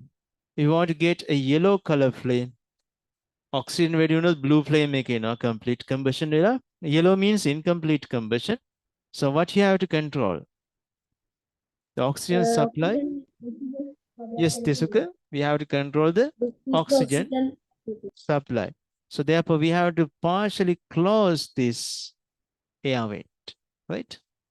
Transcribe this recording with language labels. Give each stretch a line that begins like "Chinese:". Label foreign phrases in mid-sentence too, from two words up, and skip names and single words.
English: If you want to get a yellow color flame, oxygen
Sinhala: වැඩි වුණොත්
English: blue flame
Sinhala: එක එනවා,
English: complete combustion වෙලා. Yellow means incomplete combustion. So what you have to control? The oxygen supply. Yes, Tesuka, we have to control the oxygen supply. So therefore, we have to partially close this air vent, right?